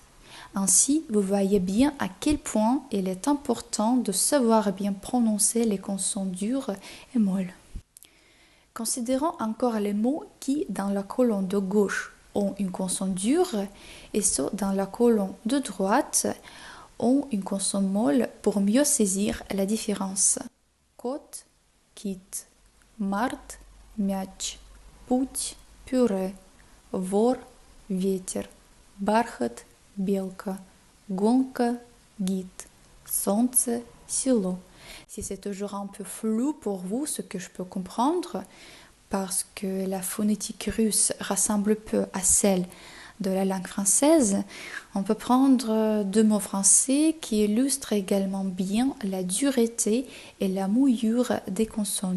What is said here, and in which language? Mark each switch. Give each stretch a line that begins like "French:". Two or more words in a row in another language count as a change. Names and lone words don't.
French: Ainsi, vous voyez bien à quel point il est important de savoir bien prononcer les consonnes dures et molles. Considérons encore les mots qui, dans la colonne de gauche, ont une consonne dure et ceux dans la colonne de droite ont une consonne molle pour mieux saisir la différence.
Russian: Кот, кит, март, мяч, путь, пюре, вор, ветер, бархат, белка, гонка, гид, солнце, село.
French: Si c'est toujours un peu flou pour vous, ce que je peux comprendre, parce que la phonétique russe ressemble peu à celle de la langue française, on peut prendre deux mots français qui illustrent également bien la dureté et la mouillure des consonnes.